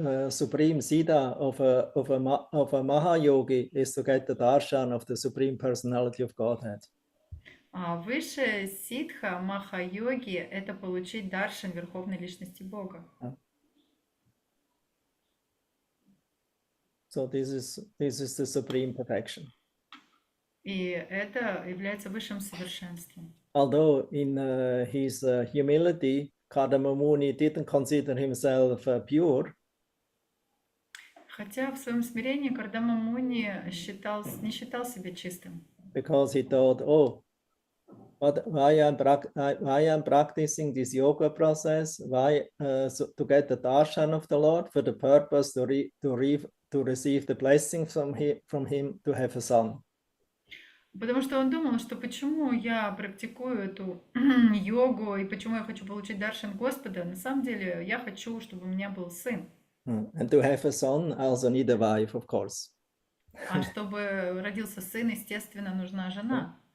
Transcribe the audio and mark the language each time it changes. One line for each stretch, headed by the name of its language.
English: Supreme Siddha of a Mahayogi is to get the darshan of the Supreme Personality of Godhead.
Russian: А высшая ситха маха-йоги – это получить даршан Верховной Личности Бога.
English: So this is the supreme perfection.
Russian: И это является высшим совершенством.
English: Although in his humility, Kardama Muni didn't consider himself pure.
Russian: Хотя в своем смирении Кардама Муни не считал себя чистым.
English: Because he thought, oh, why I'm practicing this yoga process? Why to get the darshan of the Lord for the purpose to receive the blessing from him to have a son.
Russian: Потому что он думал, что почему я практикую эту йогу и почему я хочу получить даршан Господа. На самом деле я хочу, чтобы у меня был сын.
English: And to have a son, I also need a wife, of course.
Russian: А чтобы родился сын, естественно, нужна жена.